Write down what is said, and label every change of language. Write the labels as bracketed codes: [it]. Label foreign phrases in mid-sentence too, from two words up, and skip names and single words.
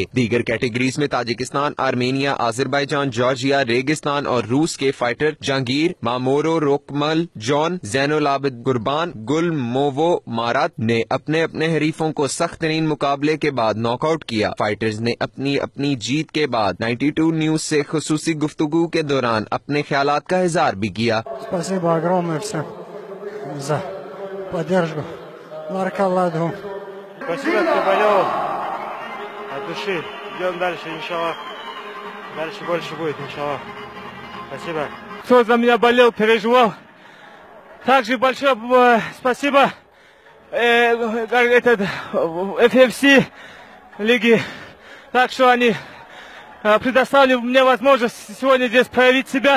[ur] دیگر کیٹیگریز میں تاجکستان، آرمینیا، آذربائیجان، جارجیا، ریگستان اور روس کے فائٹر جہانگیر مامورو روکمل، جان زین العابد قربان، گل موو مارات نے اپنے حریفوں کو سخت ترین مقابلے کے بعد ناک آؤٹ کیا. فائٹرز نے اپنی جیت کے بعد 92 نیوز سے خصوصی گفتگو کے دوران اپنے خیالات کا اظہار بھی کیا. [ru] Спасибо огромное всем за поддержку. Маркаладу. Спасибо, кто болел от души. Идем дальше, иншаллах. Дальше больше будет, иншаллах. Спасибо. Кто за меня болел, переживал. Также большое спасибо FFC лиги, так что они предоставили мне возможность сегодня здесь проявить себя.